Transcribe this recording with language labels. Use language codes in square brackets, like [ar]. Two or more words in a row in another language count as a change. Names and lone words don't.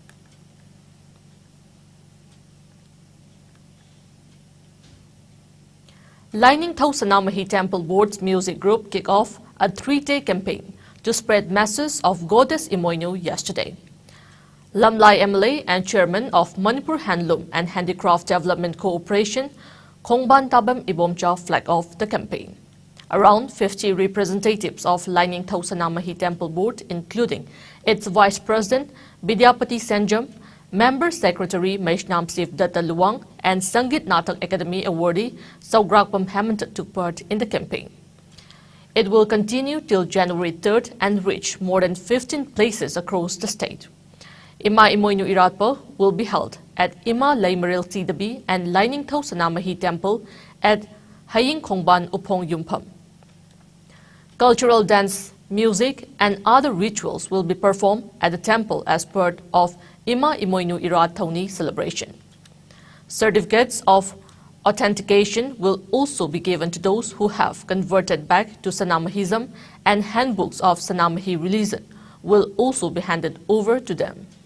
[en] Lining Thau Sanamahi Temple Board's music group kicked off a 3-day campaign to spread messages of Goddess Imoynu yesterday. Lamlai MLA and Chairman of Manipur Handloom and Handicraft Development Corporation, Khongban Tabam Ibomcha, flagged off the campaign. Around 50 representatives of Lining Thau Sanamahi Temple Board, including its Vice President Bidyapati Senjam, Member Secretary Meshnam Sif Datta Luang, and Sangit Natak Academy awardee Saugrakpam Hemant took part in the campaign. It will continue till January 3rd and reach more than 15 places across the state. Ima Imoynu Iratpo will be held at Ima Laimaril Tidabi and Lining Thau Sanamahi Temple at Haying Khongban Upong Yumpam. Cultural dance, music and other rituals will be performed at the temple as part of Ima Imoynu Irat Thauni celebration. Certificates of authentication will also be given to those who have converted back to Sanamahism, and handbooks of Sanamahi religion will also be handed over to them.